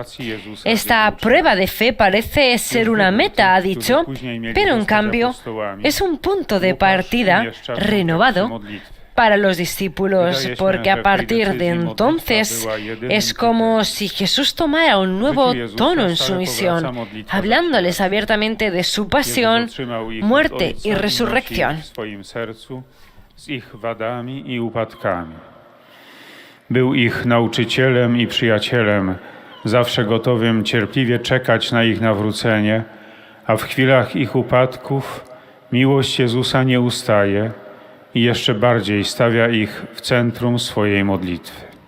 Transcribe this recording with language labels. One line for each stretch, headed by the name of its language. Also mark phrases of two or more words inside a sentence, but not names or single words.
Spanish: Esta prueba de fe parece ser una meta, ha dicho, pero en cambio es un punto de partida renovado para los discípulos, porque a partir de entonces es como si Jesús tomara un nuevo tono en su misión, hablándoles abiertamente de su pasión, muerte y resurrección.
Polish: Z ich wadami i upadkami. Był ich nauczycielem i przyjacielem, zawsze gotowym cierpliwie czekać na ich nawrócenie, a w chwilach ich upadków miłość Jezusa nie ustaje i jeszcze bardziej stawia ich w centrum swojej modlitwy.